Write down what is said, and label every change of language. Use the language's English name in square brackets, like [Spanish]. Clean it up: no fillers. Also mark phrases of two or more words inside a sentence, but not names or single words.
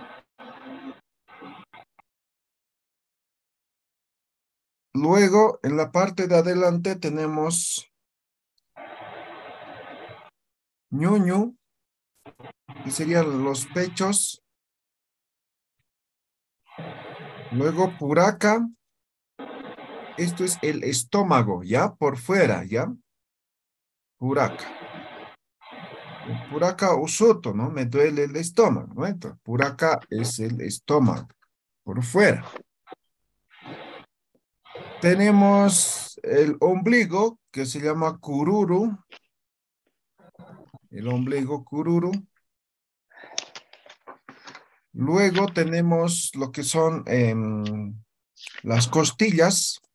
[Spanish] Luego, en la parte de adelante tenemos ñuñu, que serían los pechos. Luego, puraca. Esto es el estómago, ¿ya? Por fuera, [Quechua] ¿ya? Puraca. Puraca usuto, [Spanish] ¿no? Me duele el estómago, ¿no? Entonces, puraca es el estómago, por fuera. Tenemos el ombligo, que se llama cururu. El ombligo cururu. Luego tenemos lo que son las costillas.